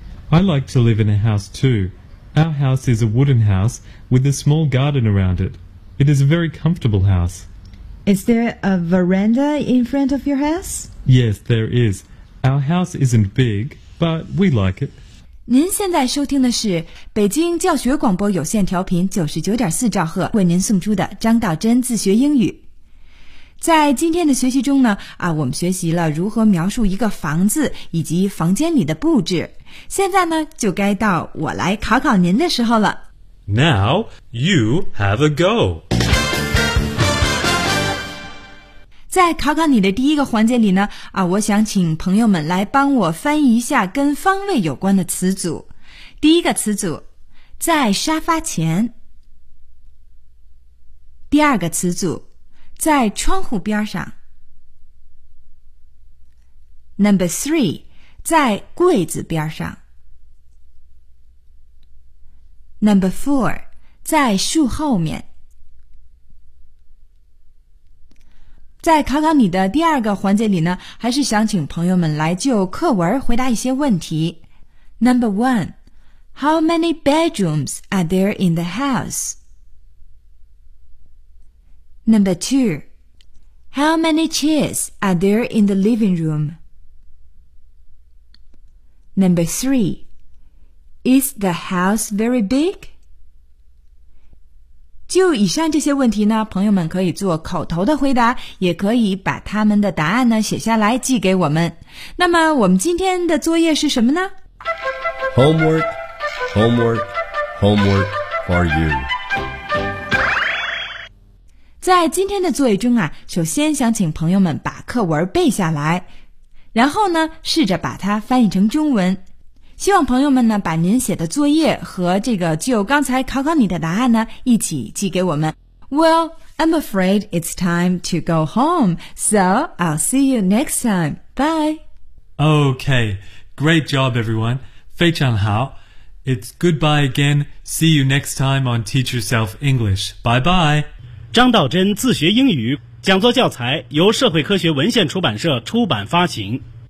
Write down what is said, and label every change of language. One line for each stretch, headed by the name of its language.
English: I like to live in a house too. Our house is a wooden house with a small garden around it. It is a very comfortable house. Is there a veranda in front of your house? Yes, there is. Our house isn't big, but we like it.
Chinese: 您现在收听的是北京教学广播有线调频99.4兆赫为您送出的张道真自学英语。在今天的学习中呢，我们学习了如何描述一个房子以及房间里的布置。现在呢，就该到我来考考您的时候了。
English: Now you have a go。
Chinese: 在考考你的第一个环节里呢，我想请朋友们来帮我翻译一下跟方位有关的词组。第一个词组，在沙发前。第二个词组，在窗户边上。 Number 3, 在柜子边上。 Number 4, 在树后面。在考考你的第二个环节里呢，还是想请朋友们来就课文回答一些问题。
English: Number 1, How many bedrooms are there in the house? Number 2,How many chairs are there in the living room? Number 3. Is the house very big?
Chinese: 就以上这些问题呢，朋友们可以做口头的回答，也可以把他们的答案呢写下来寄给我们。那么我们今天的作业是什么呢？
English: Homework, homework, homework for you.
Chinese: 在今天的作业中啊，首先想请朋友们把课文背下来，然后呢，试着把它翻译成中文。希望朋友们呢，把您写的作业和这个就刚才考考你的答案呢，一起寄给我们。
English: Well, I'm afraid it's time to go home, so I'll see you next time. Bye. Okay, great job, everyone.
Chinese: 非常好。
English: It's goodbye again. See you next time on Teach Yourself English. Bye bye.
Chinese: 张道真自学英语讲座教材由社会科学文献出版社出版发行。